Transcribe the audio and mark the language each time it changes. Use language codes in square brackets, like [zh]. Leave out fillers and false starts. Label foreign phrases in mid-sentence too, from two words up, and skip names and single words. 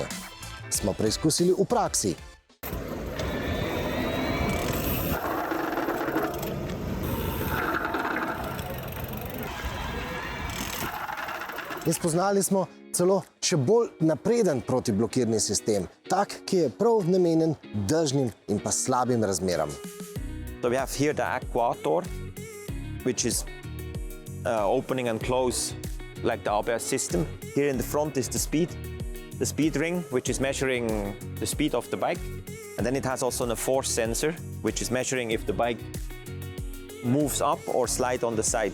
[sl] Smo preizkusili v praksi. In spoznali smo celo še bolj napreden protiblokirni sistem, tak, ki je prav namenjen dežnim in pa slabim razmeram. [en] So we have here the actuator, which is opening and close like the ABS system. Here in the front is the speed ring, which is measuring the speed of the bike. And then it has also a force sensor, which is measuring if the bike moves up or slide on the side.